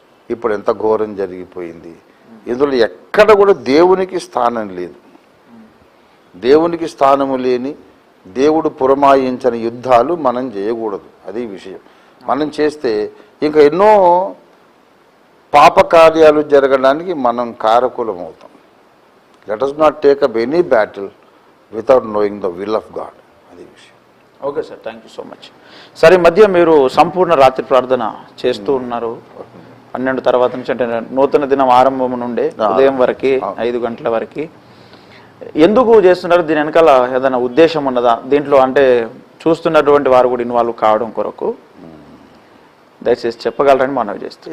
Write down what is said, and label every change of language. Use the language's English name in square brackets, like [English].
[Telugu] ఇప్పుడు ఎంత ఘోరం జరిగిపోయింది. ఇందులో ఎక్కడ కూడా దేవునికి స్థానం లేదు. దేవునికి స్థానము లేని, దేవుడు పురమాయించని యుద్ధాలు మనం చేయకూడదు. అది విషయం. మనం చేస్తే ఇంకా ఎన్నో పాప కార్యాలు జరగడానికి మనం కారకులం అవుతాం. [English] Let us not take up any battle without knowing the will of God. [Telugu] అది విషయం. Okay sir, thank you so much. సరే, ఈ మధ్య మీరు సంపూర్ణ రాత్రి ప్రార్థన చేస్తూ ఉన్నారు. 12 తర్వాత నుంచి, అంటే నూతన దినం ఆరంభం నుండే ఉదయం వరకు 5 గంటల వరకు ఎందుకు చేస్తున్నారు? దీని వెనకాల ఏదైనా ఉద్దేశం ఉన్నదా దీంట్లో? అంటే చూస్తున్నటువంటి వారు కూడా ఇన్వాల్వ్ కావడం కొరకు దయచేసి చెప్పగలరని మనవి చేస్తాం.